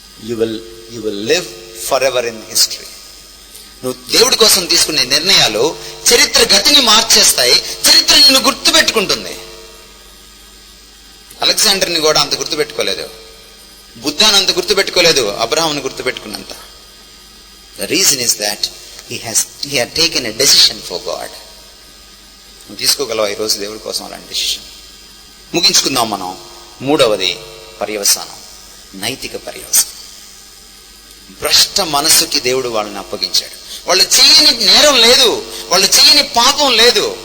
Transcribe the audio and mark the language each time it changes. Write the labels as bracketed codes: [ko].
[en] You will live forever in history. [te] నువ్వు దేవుడి కోసం తీసుకునే నిర్ణయాలు చరిత్ర గతిని మార్చేస్తాయి. చరిత్ర నిన్ను గుర్తు పెట్టుకుంటుంది. అలెగ్జాండర్ని కూడా అంత గుర్తు పెట్టుకోలేదు, బుద్ధాన్ని అంత గుర్తు పెట్టుకోలేదు, అబ్రహాంని గుర్తు పెట్టుకున్నంత. [en] The reason is that he had taken a decision for God. [te] నువ్వు తీసుకోగలవా ఈరోజు దేవుడి కోసం అలాంటి డెసిషన్? ముగించుకుందాం మనం. మూడవది పర్యవసానం, నైతిక పర్యవసానం. భ్రష్ట మనసుకి దేవుడు వాళ్ళని అప్పగించాడు. వాళ్ళు చేయని నేరం లేదు, వాళ్ళు చేయని పాపం లేదు.